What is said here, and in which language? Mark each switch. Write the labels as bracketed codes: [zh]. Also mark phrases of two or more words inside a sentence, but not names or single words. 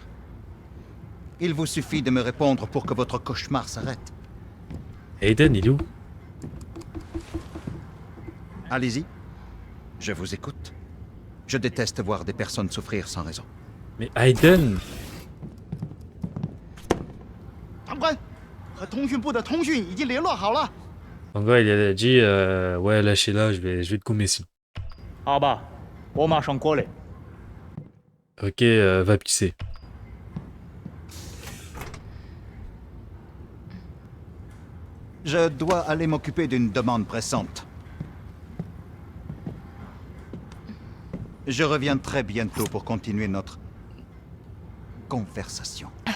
[fr] Il vous suffit de me répondre pour que votre cauchemar s'arrête. Aiden, il est où? Allez-y, je vous écoute. Je déteste voir des personnes souffrir sans raison. Mais Aiden! [zh] 长官，和通讯部的通讯已经联络好了。 [fr] En gros, il a dit ouais, lâchez-la, je vais te gommer sinon. [zh] 好吧，我马上过来。 [fr] Ok, va pisser. Je dois aller m'occuper d'une demande pressante. Je reviens très bientôt pour continuer notre conversation.